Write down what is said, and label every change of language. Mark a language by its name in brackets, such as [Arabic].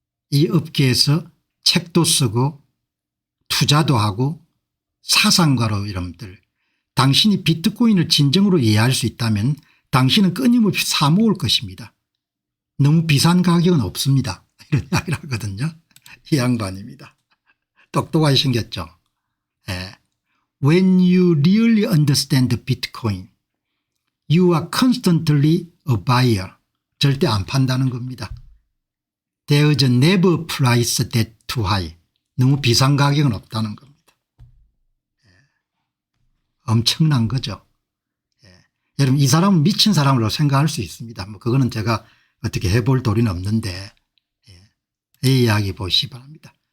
[Korean] 이 업계에서 책도 쓰고 투자도 하고 사상가로 여러분들, 당신이 비트코인을 진정으로 이해할 수 있다면 당신은 끊임없이 사모을 것입니다. 너무 비싼 가격은 없습니다. 이런 이야기를 하거든요. 이 양반입니다. 똑똑하게 생겼죠. [English] When you really understand Bitcoin, you are constantly a buyer. [Korean] 절대 안 판다는 겁니다. [English] There's never price that too high. [Korean] 너무 비싼 가격은 없다는 겁니다. 엄청난 거죠. 여러분 이 사람은 미친 사람으로 생각할 수 있습니다. 뭐 그거는 제가 어떻게 해볼 도리는 없는데, 이 이야기 보시기 바랍니다.